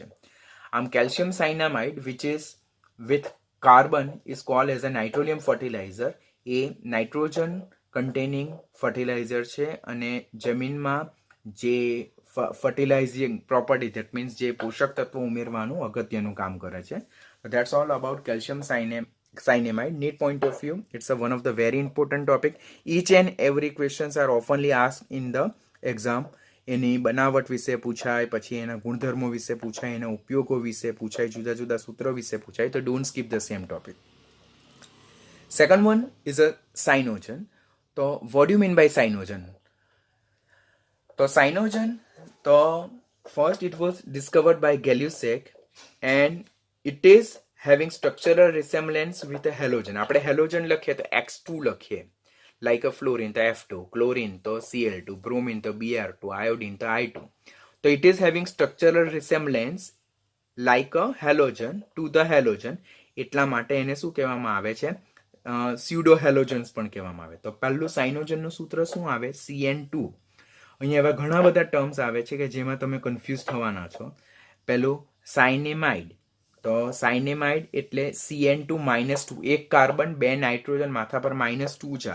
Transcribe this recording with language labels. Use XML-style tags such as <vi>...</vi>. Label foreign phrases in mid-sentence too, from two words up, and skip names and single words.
<en>આમ calcium cyanamide which is with carbon is called as a nitrolium fertilizer.</en> <gu>એ</gu> <en>nitrogen containing fertilizer</en> <gu>છે અને જમીનમાં જે</gu> <en>fertilizing property that means</en> <gu>જે પોષક તત્વો ઉમેરવાનું અગત્યનું કામ કરે છે.</gu> <en>That's all about calcium cyanamide. Need point of view, it's one of the very important topic. Each and every questions are oftenly asked in the exam.</en> <gu>એની બનાવટ વિશે પૂછાય, પછી એના ગુણધર્મો વિશે પૂછાય, એના ઉપયોગો વિશે પૂછાય, જુદા જુદા સૂત્રો વિશે પૂછાય.</gu> <en>તો don't skip the same topic. Second one is a cyanogen. તો what you mean by cyanogen? તો સાઇનોજન તો first it was discovered by Gay-Lussac and it is having structural resemblance with a halogen.</en> <gu>આપણે હેલોજન લખીએ તો X2 લખીએ,</gu> <en>like a fluorine તો F2, chlorine તો Cl2, bromine તો Br2, iodine તો I2. તો it is having structural resemblance like a halogen to the halogen.</en> <gu>એટલા માટે એને શું કહેવામાં આવે છે?</gu> <en>pseudo halogens</en> <gu>પણ કહેવામાં આવે. તો પહેલું સાઇનોજનનું સૂત્ર શું આવે? CN2. અહીંયા એવા ઘણા બધા ટર્મ્સ આવે છે કે જેમાં તમે કન્ફ્યુઝ થવાના છો. પહેલું સાઇનેમાઇડ. તો સાઇનેમાઇડ એટલે CN2 -2, એક કાર્બન, બે નાઇટ્રોજન, માથા પર -2 ચાર્જ.</gu>